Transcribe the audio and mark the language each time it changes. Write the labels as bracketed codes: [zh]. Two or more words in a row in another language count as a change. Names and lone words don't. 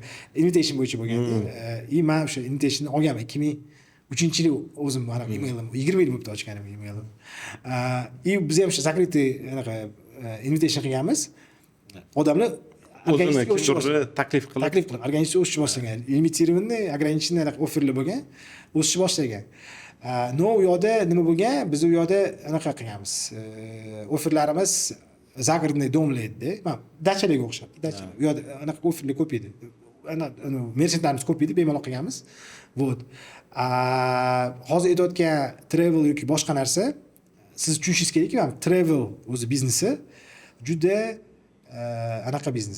[uz] Invitation bo'yicha bo'lgan. Men o'sha invitationni olganman 2003-yil o'zim anaqa emailim 20 yil bo'libdi ochganim emailim. Biz ham o'sha zakrytый anaqa invitation qilganmiz. Odamlar o'zini taklif qilib organizatsiya o'sishni boshlagan. [ru] Limitированный, ограниченный [uz] offerlar bo'lgan, o'sishni boshlagan. No, u yoqda nima bo'lgan? Biz u yoqda anaqa qilganmiz. Offerlarimiz [ru] загородный домlar [uz] edi. Dachalarga o'xshab. Dacha. U yoqda anaqa offerlar ko'p edi. Ana merchantlarimiz ko'p edi, bemalol qilganmiz. Вот. Hozir aytayotgan travel yoki boshqa narsa siz tushunishingiz kerakki, travel o'zi biznesi juda anaqa biznes.